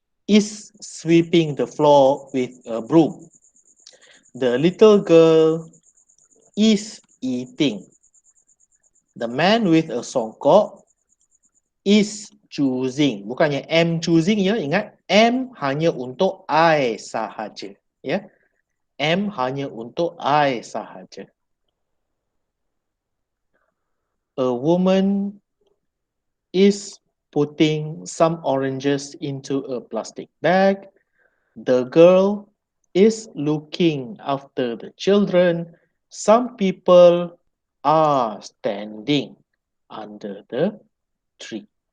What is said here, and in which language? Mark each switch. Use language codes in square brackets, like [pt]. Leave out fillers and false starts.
[en] is sweeping the floor with a broom. The little girl is eating. The man with a songkok is choosing. [ms] Bukannya am choosing ya, ingat am hanya untuk I sahaja. Ya, am hanya untuk I sahaja. [en] A woman is putting some oranges into a plastic bag. The girl is looking after the children. Some people are standing under the tree.